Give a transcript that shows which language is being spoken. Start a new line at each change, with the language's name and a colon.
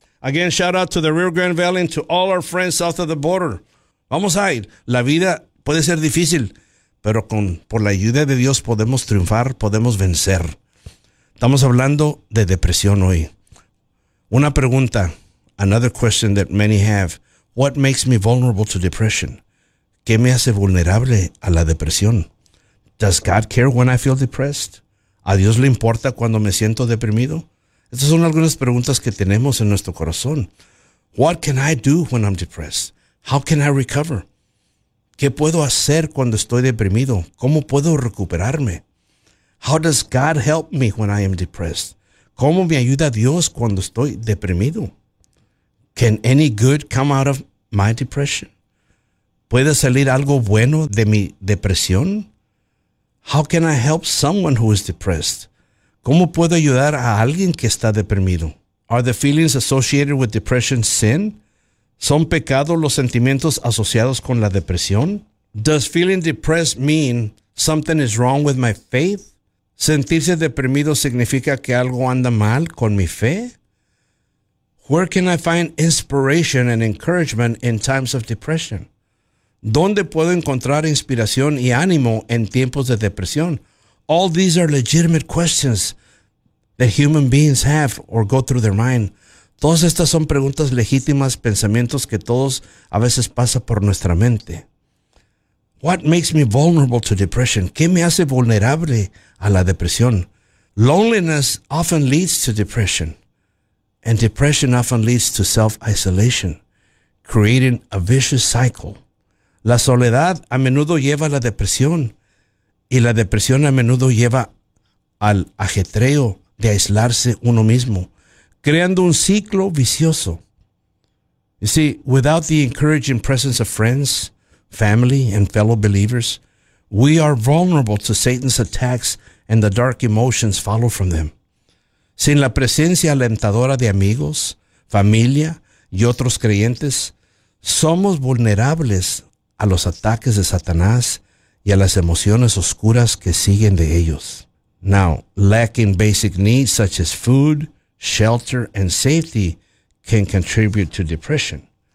English: Again, shout out to the Rio Grande Valley and to all our friends south of the border.
Spanish: Vamos a ir. La vida puede ser difícil, pero por la ayuda de Dios podemos triunfar, podemos vencer. Estamos hablando de depresión hoy. Una pregunta,
English: another question that many have. What makes me vulnerable to depression?
Spanish: ¿Qué me hace vulnerable a la depresión?
English: Does God care when I feel depressed?
Spanish: ¿A Dios le importa cuando me siento deprimido? Estas son algunas preguntas que tenemos en nuestro corazón.
English: What can I do when I'm depressed? How can I recover?
Spanish: ¿Qué puedo hacer cuando estoy deprimido? ¿Cómo puedo recuperarme?
English: How does God help me when I am depressed?
Spanish: ¿Cómo me ayuda Dios cuando estoy deprimido?
English: Can any good come out of my depression?
Spanish: ¿Puede salir algo bueno de mi depresión?
English: How can I help someone who is depressed?
Spanish: ¿Cómo puedo ayudar a alguien que está deprimido?
English: Are the feelings associated with depression sin?
Spanish: ¿Son pecados los sentimientos asociados con la depresión?
English: Does feeling depressed mean something is wrong with my faith?
Spanish: ¿Sentirse deprimido significa que algo anda mal con mi fe?
English: Where can I find inspiration and encouragement in times of depression?
Spanish: ¿Dónde puedo encontrar inspiración y ánimo en tiempos de depresión?
English: All these are legitimate questions that human beings have or go through their mind.
Spanish: Todas estas son preguntas legítimas, pensamientos que todos a veces pasa por nuestra mente.
English: What makes me vulnerable to depression?
Spanish: ¿Qué me hace vulnerable a la depresión?
English: Loneliness often leads to depression. And depression often leads to self-isolation, creating a vicious cycle.
Spanish: La soledad a menudo lleva a la depresión y la depresión a menudo lleva al ajetreo de aislarse uno mismo, creando un ciclo vicioso.
English: You see, without the encouraging presence of friends, family, and fellow believers, we are vulnerable to Satan's attacks and the dark emotions follow from them.
Spanish: Sin la presencia alentadora de amigos, familia y otros creyentes, somos vulnerables a los ataques de Satanás y a las emociones oscuras que siguen de ellos.
English: Now, lacking basic needs such as food, shelter, and safety can contribute to depression.